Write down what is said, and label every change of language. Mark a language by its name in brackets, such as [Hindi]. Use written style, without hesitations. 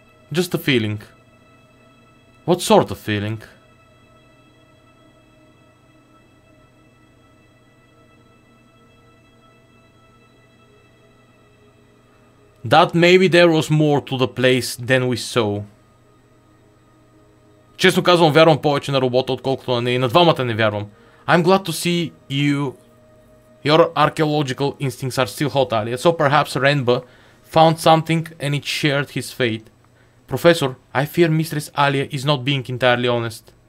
[English] Just a feeling. What sort of feeling? That maybe there was more to the place than we saw. [Bulgarian] Честно казвам, вярвам повече на робота, отколкото на нея. И на двамата не вярвам. [English] I'm glad to see you. Your archaeological instincts are still hot, Alia. So perhaps Renba found something and it shared his fate. Professor, I fear Mistress Alia is not being entirely honest.